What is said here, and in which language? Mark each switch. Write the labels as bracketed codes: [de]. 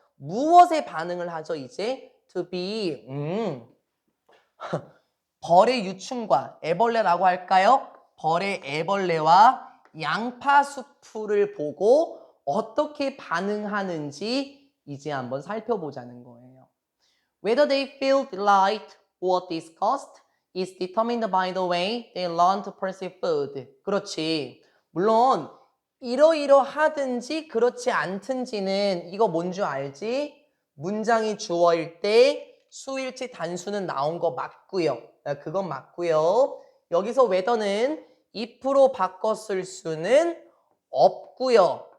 [ko] 무엇에 반응을 하죠, 이제? To be, 벌의 유충과 애벌레라고 할까요? 벌의 애벌레와 양파 수프를 보고 어떻게 반응하는지 이제 한번 살펴보자는 거예요. [en] Whether they feel delight or disgust is determined by the way they learn to perceive food. [ko] 그렇지. 물론 이러이러하든지 그렇지 않든지는 이거 뭔 줄 알지? 문장이 주어일 때 수일치 단수는 나온 거 맞고요. 그건 맞고요. 여기서 whether는 if로 바꿔 쓸 수는 없고요.